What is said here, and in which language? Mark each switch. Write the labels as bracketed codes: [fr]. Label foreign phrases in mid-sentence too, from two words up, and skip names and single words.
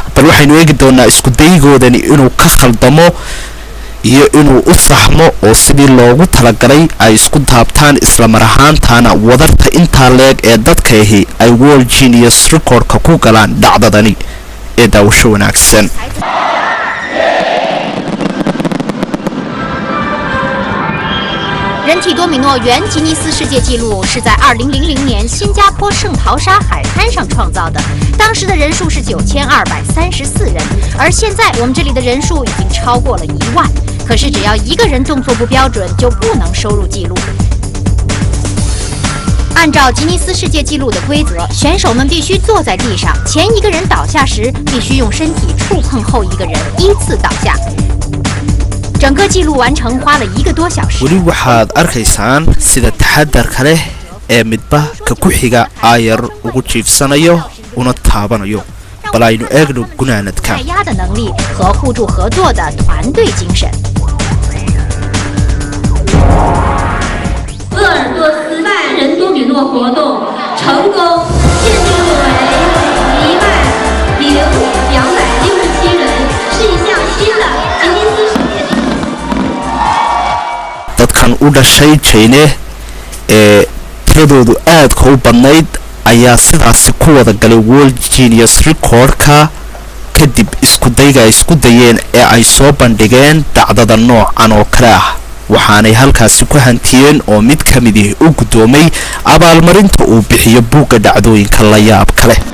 [so] bal waxaynu eegi doonaa isku daygoodani inuu ka khaldamo iyo inuu u saxmo oo sidii loogu talagalay ay isku taabtaan isla mar ahaantaana wadarta intaa leeg ee dadka ahi ay World Guinness Recordka ku galaan dhacdadani ee daawasho wanaagsan. [zh] 人体多米诺原吉尼斯世界纪录是在2000年新加坡圣淘沙海滩上创造的，当时的人数是9234人，而现在我们这里的人数已经超过了1万。可是只要一个人动作不标准，就不能收入纪录。按照吉尼斯世界纪录的规则，选手们必须坐在地上，前一个人倒下时必须用身体触碰后一个人，依次倒下。整个记录完成花了1个多小时。 [so] weli waxaad arkaysaan sida taxadarka leh ee midba ka ku xiga ayar ugu jiifsanayo una taabanayo. bal aynu eegno gunaanadka. [zh] 耐压的能力和互助合作的团队精神。鄂尔多斯半人多米诺活动成功，现记录为10267人，是一项新的吉尼斯世界纪录。 [so] dadkan u dhashay China ee tiradoodu aadka u badnayd ayaa sidaasi ku wada galay World Guinness Recordka kadib isku dayga ay isku dayeen ee ay soo bandhigeen dhacdada noocan oo kale ah, waxaanay halkaasi ku hantiyeen oo mid ka mid ah u gudoomay abaalmarinta uu bixiyo buugga dhacdooyinka la yaab kale.